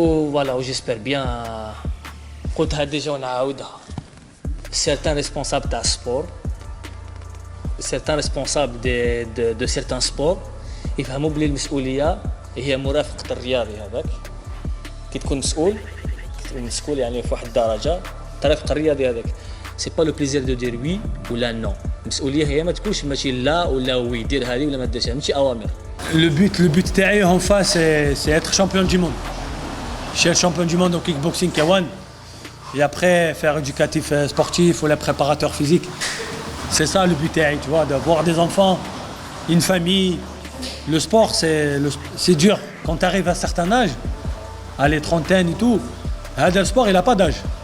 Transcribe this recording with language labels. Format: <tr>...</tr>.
<fr>Voilà, j'espère bien.</fr> <ar>قلتها ديجا ونعاودها.</ar> <fr>Certains responsables de sport, certains responsables de certains sports</fr> <ar>يفهموا بلي المسؤولية هي مرافقة الرياضي هذاك. كي تكون مسؤول يعني في واحد الدرجة ترافق الرياضي هذاك.</ar> <fr>C'est pas le plaisir de dire oui ou la non.</fr> <ar>المسؤولية هي ما تكونش ماشي لا ولا وي دير هذه ولا ما ديرش ماشي أوامر.</ar> <fr>Le but تاعي en face c'est être champion du monde. Je suis champion du monde au kickboxing K1 et après faire éducatif sportif ou le préparateur physique. C'est ça le but, tu vois, d'avoir des enfants, une famille. Le sport, c'est dur. Quand tu arrives à un certain âge, à les trentaines et tout, le sport, il n'a pas d'âge.</fr>